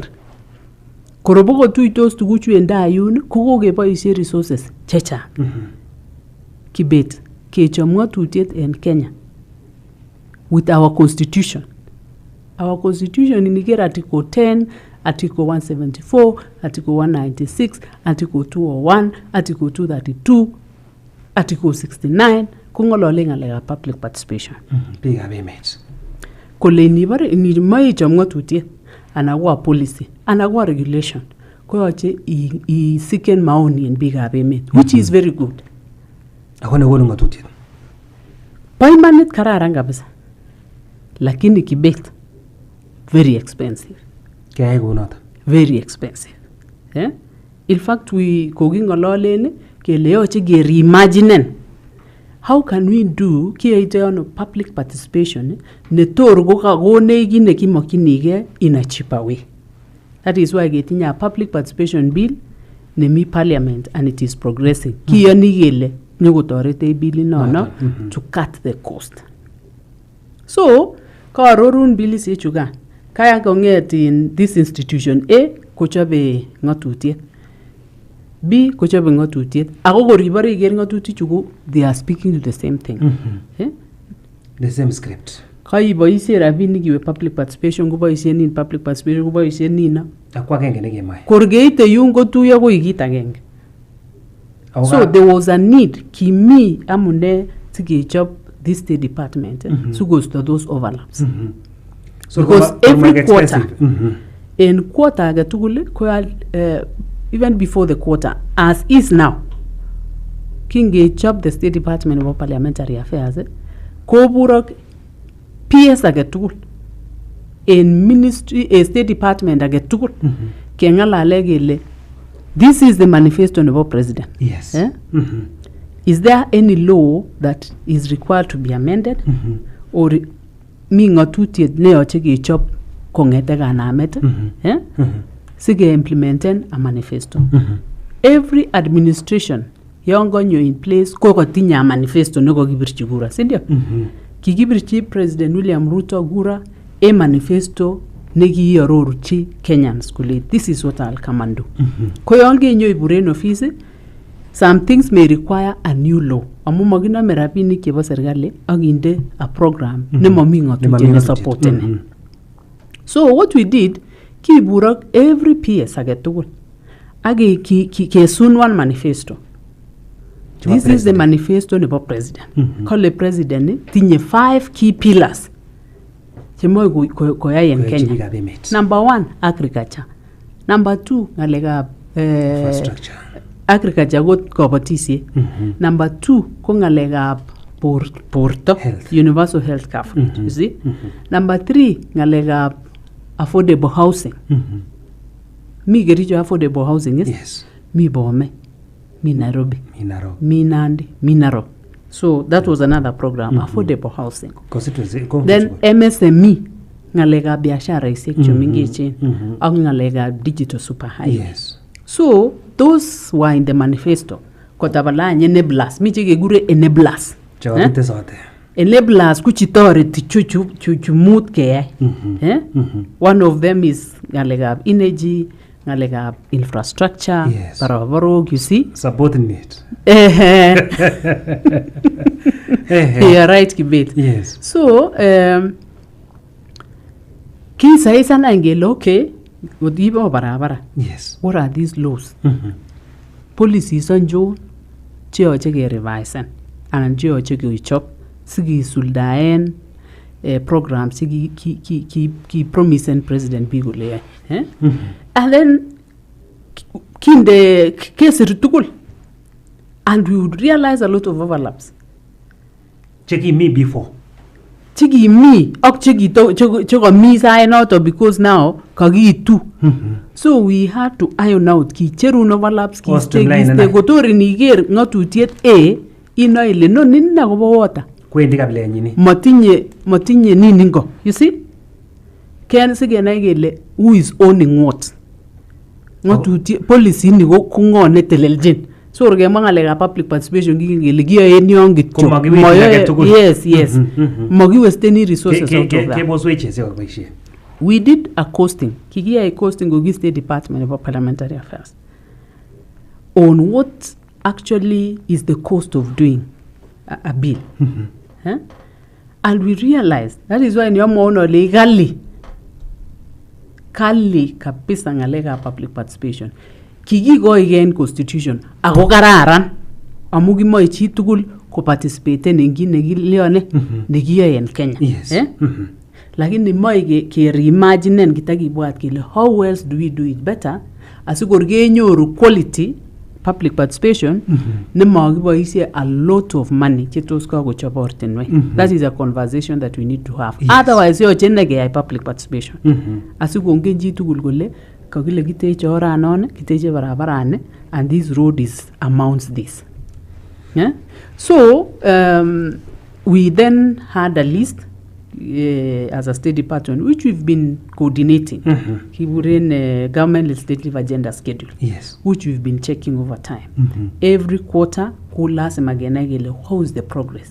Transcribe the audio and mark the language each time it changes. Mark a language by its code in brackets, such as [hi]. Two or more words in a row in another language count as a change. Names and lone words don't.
[kln] Koroboko tuitos tuguchu enda ayun, kokokeboisie resources checha. [en] Kibet, [kln] kechom ng'otutiet [en] in Kenya with our constitution. Our constitution indicates Article 10, Article 174, Article 196, Article 201, Article 232, Article 69, [kln] kungolole ng'alekab [en] public participation. Big agreements. [kln] Kole ni moe ichom ng'otutiet anan ko policy anan ko regulation koyoche isiken maoni en biikab emet [en] which is very good. [kln] Ako nekonu ng'atutiet. Bo imanit kararan kabisa lakini kibet [en] very expensive. [kln] Keyai kounoton. [en] Very expensive. In fact [kln] koking'ololen kele yoche kereimaginen [en] how can we do [kln] kiyoito ono [en] public participation [kln] netor kokakonech kit nekimokyinigei [en] in a cheaper way. That is why ketinye a public participation bill nemi parliament and it is progressing. [kln] Kiyoni kele nyokotoretech bill inono [en] to cut the cost. [kln] So kaarorun bilisiek chukan kaya kong'et [en] in this institution [kln] A kochobe ng'atutiet, B kochobe ng'atutiet, ako koribore iker ng'atutik chu [en] they are speaking to the same thing. The same script. [kln] Kaiboisien rabinik iwe [en] public participation [kln] koboisien in [en] public participation [kln] koboisien nino. Akwa agenge nekemae. Korgeite yun kotuyo koi kit agenge. [en] So there was a need [kln] kimi amune sikechop [en] this state department sikosto those overlaps. So because every quarter in quarter [kln] age tugul [en] even before the quarter as is now kingechop the state department of parliamentary affairs koburok PS [kln] age tugul [en] in ministry state department [kln] age tugul kengalale kele [en] this is the manifesto of the president. Yes. Is there any law that is required to be amended or [kln] mi ng'atutiet neyoche kechop kong'ete kanamet sige implementen [en] a manifesto. Every administration [kln] yon konyo [en] in place [kln] kokotinye a manifesto nekokibirchi kura, sindio? [en] Kikibirchi President William Ruto kura a manifesto nekiiarorchi Kenyans kole this is what I'll come and do. [kln] Ko yon kenyo iburen [en] office some things may require a new law. [kln] Amu makinome rabinik chebo serikali akinde a program nemomi ng'atutiet ne supportene. [en] So what we did kiburok every PS [kln] age tugul age kesun [en] one manifesto. This is the manifesto nebo president. [kln] Kole president tinye [en] 5 key pillars [kln] chemoe koyai en Kenya. [en] Number 1 agriculture. Number 2 ng'alekab infrastructure. [kln] Agriculture ko kabatisiet. Number 2 ko ng'alekab borto, [en] universal health coverage. You see? Number 3 ng'alekab affordable housing. Mi Kericho affordable housing is? Yes. [kln] Mi Bomet, mi Nairobi, mi Nandi, mi Narok. [en] So that was another program, affordable housing. [kln] Then MSME ng'alekab biasharaisiek chemengechen ak ng'alekab [en] digital super highway. Yes. So those were in the manifesto. [kln] Kotabalanye enablers. Mi chekekure enablers. Enablers kuchitoreti chuchu mut keyai. [en] One of them is ng'alekab energy, ng'alekab infrastructure, barabarok, you see. Supporting it. You're right, Kibet. Yes. So, [kln] kisaisana ngele okay, wadibo barabara. [en] Yes. What are these laws? Policies [kln] anjo cheyoche kerevisen anan cheyoche kechop sikisuldaen programs ki promisen president bi kole [en] and then [kln] kinde kesir tugul [en] and we would realize a lot of overlaps. [kln] Cheki me before. Cheki me ak cheki me sainoto [en] because now [kln] kakiitu. [en] So we had to iron out [kln] kicherun overlaps kiste kotori niger ng'atutiet A ino ile no nina kobo water. Kwendi kabile nyini. Matinye nini ngo. [en] You see? [kln] Ken sigenai kele [en] who is owning what. [kln] Ng'atutiet policy ni ko ngo netelelchin. So orgemwa ngalekab [en] public participation [kln] kikele kiyoen yon kityo. [en] Yes. [kln] Makiwesteni resources [en] out of that. We did a costing. Kikiyai costing go State Department of Parliamentary Affairs on what actually is the cost of doing a bill. And we realized that is why in your mono legally [kln] kali kabisa ngaleka [en] public participation. [kln] Kikiko again constitution ako kararan amu kimoe chi tugul ko participate en kit nekilione nekiyoe en Kenya. [en] Yes. [kln] lakini moe ke [en] reimagine [kln] kitakibwat kile [en] how else do we do it better [kln] asikor kenyoru [en] quality public participation nemakiboisie a lot of money [kln] chetos kakochop ortinwek. [en] That is a conversation that we need to have. [kln] Yes. Otherwise yoche nekeyai [en] public participation [kln] asikongen chi tugul kole kakile kiteche oranon, kiteche barabarani, [en] and this road is amounts this. Yeah? So we then had a list as a State Department, which we've been coordinating. Kiburen government legislative agenda schedule, yes, which we've been checking over time. Every quarter, how is the progress?